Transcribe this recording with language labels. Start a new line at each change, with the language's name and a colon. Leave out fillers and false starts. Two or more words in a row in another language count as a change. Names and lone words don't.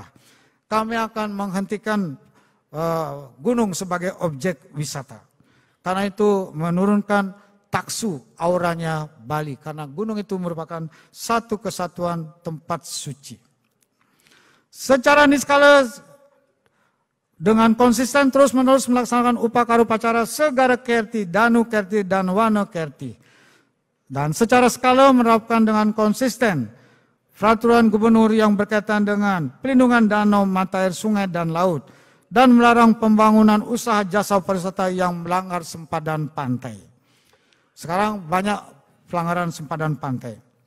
Indonesian: Kami akan menghentikan gunung sebagai objek wisata. Karena itu menurunkan taksu auranya Bali. Karena gunung itu merupakan satu kesatuan tempat suci. Secara niskala dengan konsisten terus-menerus melaksanakan upacara-upacara Segara Kerti, Danu Kerti, dan Wana Kerti. Dan secara skala menerapkan dengan konsisten peraturan gubernur yang berkaitan dengan pelindungan danau, mata air, sungai, dan laut, dan melarang pembangunan usaha jasa pariwisata yang melanggar sempadan pantai. Sekarang banyak pelanggaran sempadan pantai.